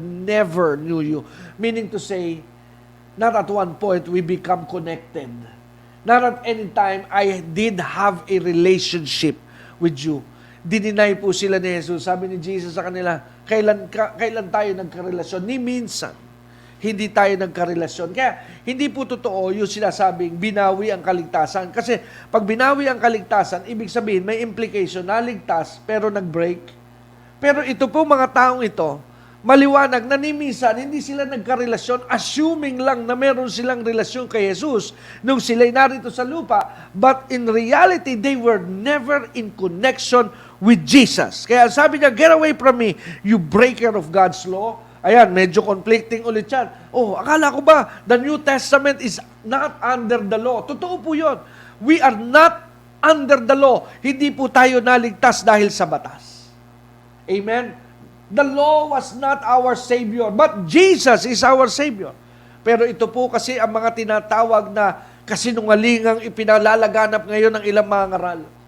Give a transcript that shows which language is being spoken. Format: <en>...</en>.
<en>Never knew you. Meaning to say, not at one point we become connected. Not at any time I did have a relationship with you.</en> <tl>Dininay po sila ni Jesus. Sabi ni Jesus sa kanila, kailan tayo nagkarelasyon? Ni minsan, hindi tayo nagkarelasyon. Kaya, hindi po totoo yung sinasabing binawi ang kaligtasan. Kasi, pag binawi ang kaligtasan, ibig sabihin, may implication, naligtas, pero nag-break. Pero ito po, mga taong ito, maliwanag na ni minsan, hindi sila nagkarelasyon, assuming lang na meron silang relasyon kay Jesus nung sila'y narito sa lupa,</tl> <en>but in reality, they were never in connection with Jesus.</en> <tl>Kaya sabi niya,</tl> <en>get away from me, you breaker of God's law.</en> <tl>Ayan, medyo conflicting ulit yan. Oh, akala ko ba,</tl> <en>the New Testament is not under the law.</en> <tl>Totoo po yun.</tl> <en>We are not under the law.</en> <tl>Hindi po tayo naligtas dahil sa batas. Amen?</tl> <en>The law was not our Savior, but Jesus is our Savior.</en> <tl>Pero ito po kasi ang mga tinatawag na kasinungalingang ipinalalaganap ngayon ng ilang mga ngaral.</tl>